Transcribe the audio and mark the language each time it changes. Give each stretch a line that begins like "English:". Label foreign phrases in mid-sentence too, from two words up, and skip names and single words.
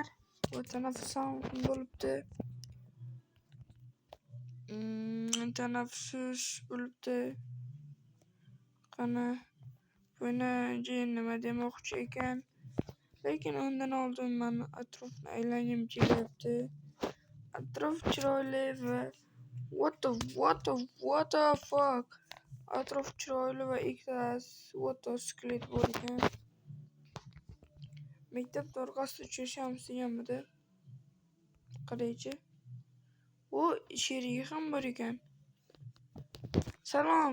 Uzbek: Tanaffus ham bo'libdi. Tanaffus bo'libdi. Qani, buni nima demoqchi ekan? Lekin undan oldin men atrofni aylangim kelyapti. Atrof chiroyli va
English: what the fuck?
Uzbek: Atrof chiroyli va ikkita skelet bor ekan. Maktab orqasida uchrashamiz deganmidi? Qaraychi. Sherigi ham bor ekan. Salom.